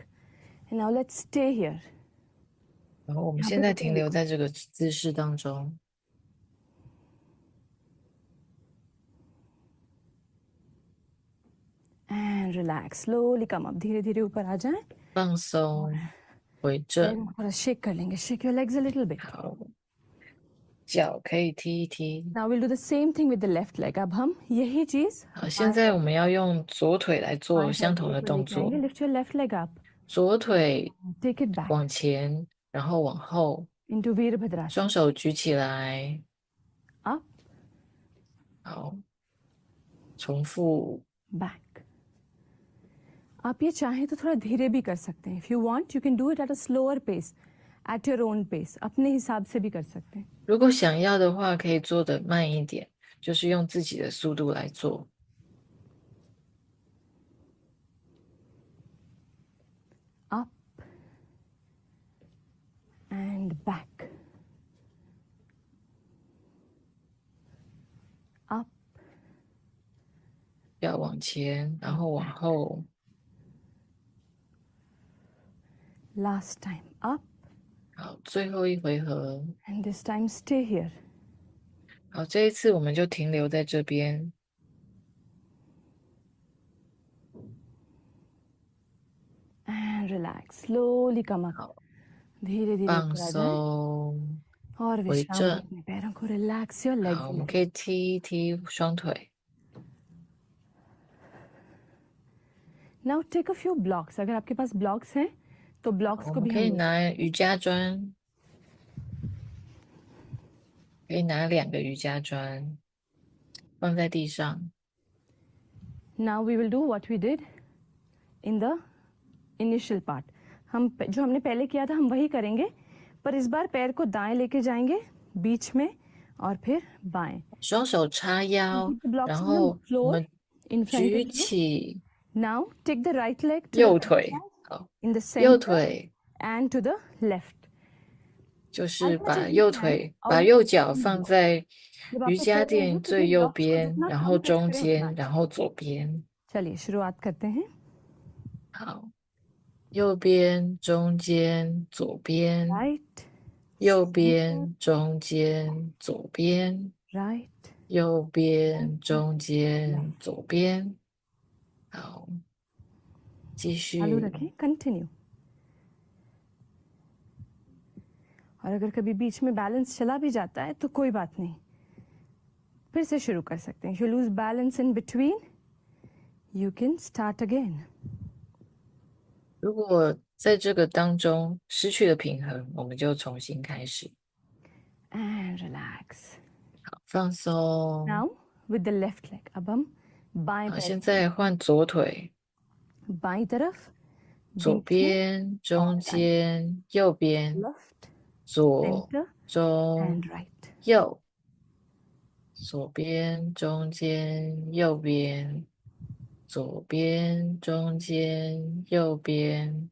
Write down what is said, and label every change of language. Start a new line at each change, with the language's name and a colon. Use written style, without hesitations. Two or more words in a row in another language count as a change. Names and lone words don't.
English: And now let's stay here.
Chinese: 然后我们现在停留在这个姿势当中。
English: And relax. Slowly come up.
Hindi: धीरे धीरे ऊपर आ जाएं.
Chinese: 放松，回正。
Hindi: थोड़ा shake कर लेंगे.
English: Shake your legs a little bit.
Chinese: 好，脚可以踢一踢。
English: Now we'll do the same thing with the left leg.
Hindi: अब हम यही चीज
Chinese: 好，现在我们要用左腿来做相同的动作。
English: Lift your left leg up.
Chinese: 左腿
English: Take it back
Chinese: 往前，然后往后，
English: into Virabhadrasana.
Chinese: 双手举起来。
English: Up,
Chinese: 好，重复。
English: back.
Hindi: आप ये चाहें तो थोड़ा धीरे भी कर सकते हैं.
English: If you want, you can do it at a slower pace, at your own pace.
Hindi: अपने हिसाब से भी कर सकते हैं.
Chinese: 如果想要的话，可以做得慢一点，就是用自己的速度来做。
English: Up and back. Up,
Chinese: 要往前，然后往后。
English: last time. Up,
Chinese: 好，最后一回合。
English: and this time stay here.
Chinese: 好，这一次我们就停留在这边。
English: And relax. Slowly come up.
Chinese: 好，
Hindi: धीरे धीरे
Chinese: 放
Hindi: ऊपर आ जाएं.
Chinese: 松，
Hindi: और
Chinese: 回
Hindi: विश्राम
Chinese: 正。
Hindi: अपने पैरों को
English: relax your legs.
Chinese: 好，我们可以踢一踢双腿。
English: Now take a few blocks.
Hindi: अगर आपके पास blocks हैं तो blocks
Chinese: 我
Hindi: को
Chinese: 们
Hindi: भी
Chinese: 可以
Hindi: हम
Chinese: 拿瑜伽砖，可以拿2个瑜伽砖放在地上。
English: Now we will do what we did in the initial part.
Hindi: हम जो हमने पहले किया था हम वही करेंगे पर इस बार पैर को दाएं लेके जाएंगे बीच में और फिर बाएं.
Chinese: 双手叉腰，
Hindi: Blocks
Chinese: 然
Hindi: में हम
Chinese: 后我
English: floor
Chinese: 们
English: in front
Chinese: 举
English: of you,
Chinese: 起
English: Now take the right leg to
Chinese: 右
English: the
Chinese: 腿，
English: right
Chinese: 好，
English: side, in the
Chinese: 右
English: center
Chinese: 腿
English: and to the left.
Chinese: 就
English: As
Chinese: 是
English: much
Chinese: 把
English: as you
Chinese: 右
English: can,
Chinese: 腿，
Hindi: और
Chinese: 把
Hindi: ये
Chinese: 右
Hindi: blocks
Chinese: 脚
Hindi: को
Chinese: 放
Hindi: block.
Chinese: 在
Hindi: जब
Chinese: 瑜
Hindi: आपके
Chinese: 伽
Hindi: पैर
Chinese: 垫
Hindi: होंगे तो
Chinese: 最
Hindi: ये
Chinese: 右
Hindi: blocks को
Chinese: 边，
Hindi: जितना
Chinese: 然
Hindi: कम
Chinese: 后
Hindi: touch
Chinese: 中
Hindi: करें उतना
Chinese: 间，
Hindi: अच्छा.
Chinese: 然后左边。
Hindi: चलिए शुरुआत करते हैं.
Chinese: 好，右边、中间、左边，
English: Right,
Chinese: 右
English: center,
Chinese: 边、中间、左边，
English: right,
Chinese: 右边、
English: center,
Chinese: 中间、
English: left.
Chinese: 左边。好，继
Hindi: चालू
Chinese: 续。
Hindi: रखें. Continue. और अगर कभी बीच में बैलेंस चला भी जाता है तो कोई बात नहीं, फिर से शुरू कर सकते हैं.
English: You lose balance in between, you can start again.
Chinese: 如果在这个当中失去了平衡，我们就重新开始。
English: And relax.
Chinese: 好，放松。
English: Now with the left leg.
Hindi: अब हम बाएं
Chinese: 好，
Hindi: पैर
Chinese: 现在换左腿，
Hindi: बाईं तरफ,
Chinese: 左
Hindi: बीच में,
Chinese: 边、中间、右边，
English: left,
Chinese: 左、
English: center
Chinese: 中、
English: and right.
Chinese: 右，左边、中间、右边，左边、中间、右边，